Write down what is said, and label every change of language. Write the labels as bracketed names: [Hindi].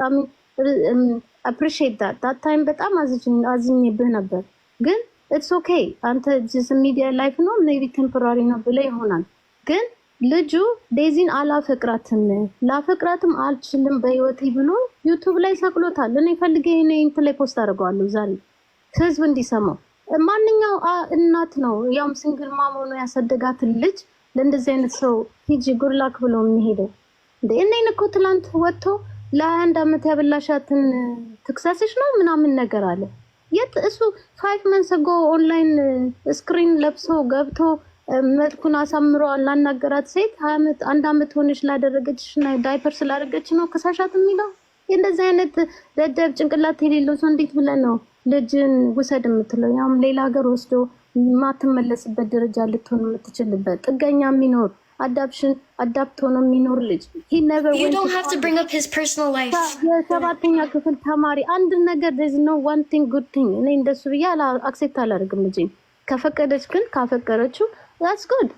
[English] I mean appreciate that time [Amharic] በጣም አዝኜብህ ነበር። [English] ግን it's okay. [Amharic] አንተ [English] just media life [Amharic] ነው maybe temporary ነው ብለህ ይሆናል። ግን ልጁ ዴዚን አላፈቅራትም ላፈቅራትም አልችልም በህይወቴ ብሎ ዩቲዩብ ላይ ሰቅሎታል። እኔ ፈልጌ እንትን ላይ ፖስት አድርገዋለሁ ዛሬ ህዝብ እንዲሰማው። ማንኛው እናት ነው ያውም ሲንግል ማም ሆኖ ያሳደጋትን ልጅ ለእንደዚህ አይነት ሰው ሂጂ ጉርላክ ብሎ የሚሄደው እንዴ? እኔን እኮ ትላንት ወጥቶ ለ21 ዓመት ያበላሻትን ትክሰስሽ ነው ምናምን ነገር አለ። የት እሱ 5 months ago ኦንላይን ስክሪን ለብሶ ገብቶ መልኩን አሳምሮ ላናገራት ሴት 1 ዓመት ሆነሽ ላደረገችሽ እና ዳይፐር ስላደረገች ነው ከሳሻት የሚለው? እንደዚህ አይነት ደደብ ጭንቅላት የሌለው ሰው እንዴት ብለን ነው ልጅን ውሰድ የምትለው? ያም ሌላ ሀገር ወስዶ ማትመለስበት ደረጃ ልትሆን የምትችልበት ጥገኛ የሚኖር አዳፕት ሆኖ የሚኖር ልጅ [English] you don't have to bring up his personal life. [Amharic] የሰባተኛ ክፍል ተማሪ አንድ ነገር [English] there's no one thing good thing [Amharic] እኔ እንደሱ ብዬ አክሴፕት አላደርግም። ልጅ ከፈቀደች ግን ካፈቀረችው [English] that's good.